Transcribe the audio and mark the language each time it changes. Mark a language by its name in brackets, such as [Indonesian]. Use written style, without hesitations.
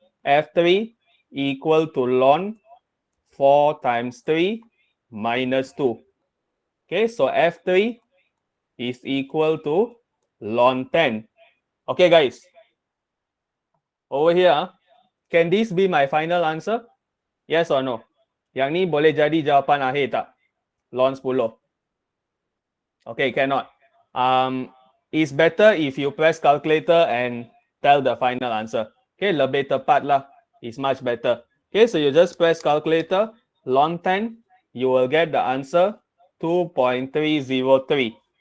[English] F3 equal to ln 4 times 3 minus 2. Okay, so F3 is equal to ln 10. Okay, guys. Over here, can this be my final answer? Yes or no? [Malay] Yang ni boleh jadi jawapan akhir tak? [English] Ln 10. Okay, cannot. It's better if you press calculator and tell the final answer. Okay, [Malay] lebih tepat lah. [English] It's much better. Okay, so you just press calculator, ln 10, you will get the answer 2.303.